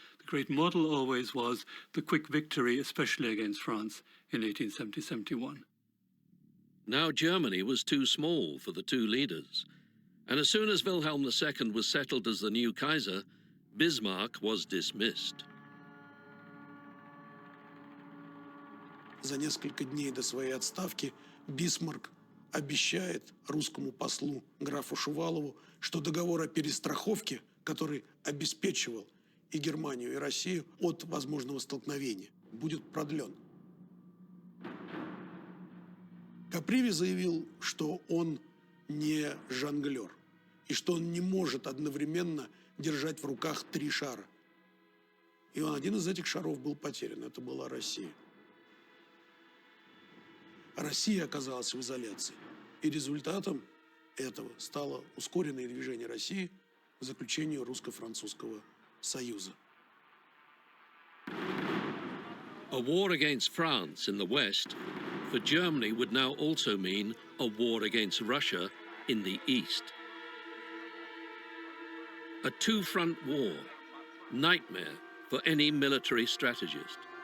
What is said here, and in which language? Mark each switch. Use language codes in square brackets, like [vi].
[en] The great model always was the quick victory, especially against France in 1870-71. Now Germany was too small for the two leaders, and as soon as Wilhelm II was settled as the new Kaiser, Bismarck was dismissed. [ru] За несколько дней до своей отставки Бисмарк обещает русскому послу графу Шувалову, что договор о перестраховке, который обеспечивал и Германию, и Россию от возможного столкновения, будет продлен. Каприви заявил, что он не жонглер, и что он не может одновременно держать в руках 3 шара. И один из этих шаров был потерян, это была Россия. Россия оказалась в изоляции, и результатом этого стало ускоренное движение России к заключению русско-французского союза. [en] A war against France in the West for Germany would now also mean a war against Russia in the East. A two-front war, nightmare for any military strategist.